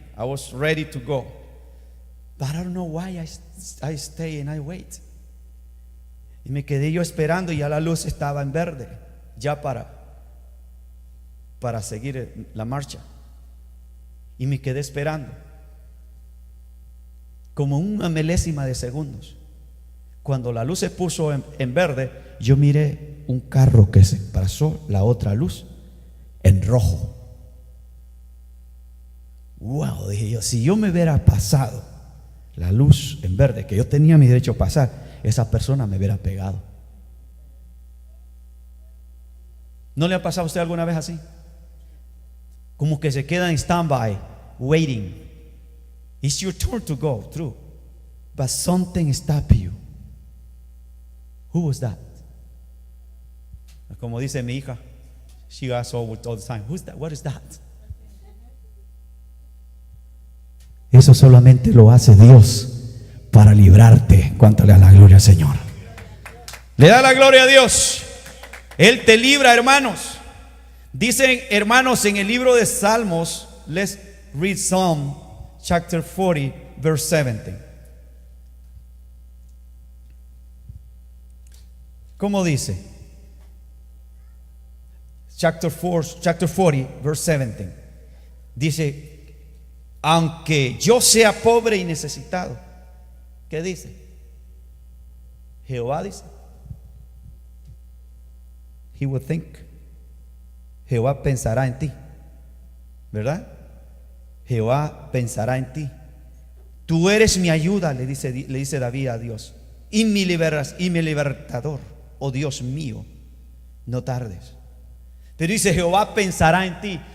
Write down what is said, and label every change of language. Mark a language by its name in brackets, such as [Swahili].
[English] I was ready to go, but I don't know why I stay and I wait. [Spanish] Y me quedé yo esperando y ya la luz estaba en verde, ya para seguir la marcha. Y me quedé esperando como una milésima de segundos. Cuando la luz se puso en verde, yo miré un carro que se pasó la otra luz en rojo. Wow, dije yo, si yo me hubiera pasado la luz en verde, que yo tenía mi derecho a pasar, esa persona me hubiera pegado. ¿No le ha pasado a usted alguna vez así? Como que se queda en standby, [English] waiting. It's your turn to go through, but something stopped you. Who was that? [Spanish] Como dice mi hija, [English] she asks all the time, who's that? What is that? [Spanish] Eso solamente lo hace Dios para librarte. Cuántale a la gloria al Señor. Le da la gloria a Dios. Él te libra, hermanos. Dicen, hermanos, en el libro de Salmos, [English] let's read Psalm chapter 40, verse 17. [Spanish] ¿Cómo dice? [English] Chapter 40, verse 17. [Spanish] Dice: aunque yo sea pobre y necesitado. ¿Qué dice? Jehová dice, [English] He will think. [Spanish] Jehová pensará en ti, ¿verdad? Jehová pensará en ti. Tú eres mi ayuda, le dice David a Dios, y mi libertador. Oh Dios mío, no tardes. Pero dice, Jehová pensará en ti.